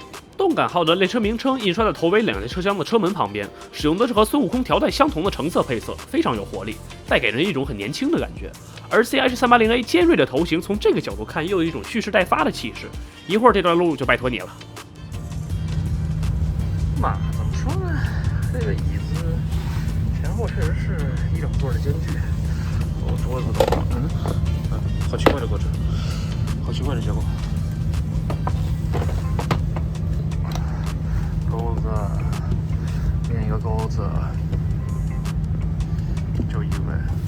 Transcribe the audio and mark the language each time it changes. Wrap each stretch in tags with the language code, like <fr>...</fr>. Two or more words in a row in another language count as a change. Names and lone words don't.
<zh>動感號的列車名稱印刷在頭尾2節車廂的車門旁邊，使用的是和孫悟空條帶相同的橙色配色，非常有活力，帶給人一種很年輕的感覺。而 CRH 380A 尖銳的頭型從這個角度看又有一種蓄勢待發的氣勢。一會兒這段路就拜託你了。嘛，怎麼說呢？這個椅子前後確實是1整座的間距。桌子的話，好奇怪的格局，好奇怪的結構。鈎子，另一個鈎子，就一位。</zh>